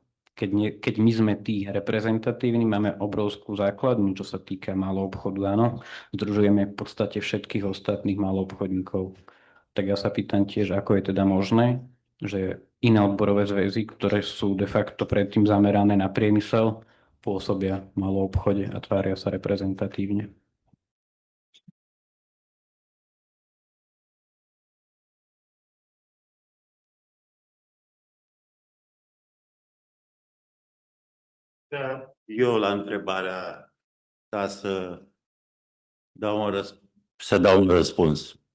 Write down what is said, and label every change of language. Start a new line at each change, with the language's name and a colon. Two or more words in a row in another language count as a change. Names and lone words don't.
Slovak: Keď my sme tí reprezentatívni, máme obrovskú základňu, čo sa týka maloobchodu, áno. Združujeme v podstate všetkých ostatných maloobchodníkov. Tak ja sa pýtam tiež, ako je teda možné, že iné odborové zväzy, ktoré sú de facto predtým zamerané na priemysel, pôsobia v maloobchode a tvária sa reprezentatívne.
Romanian: Eu la întrebarea ta să dau un răspuns.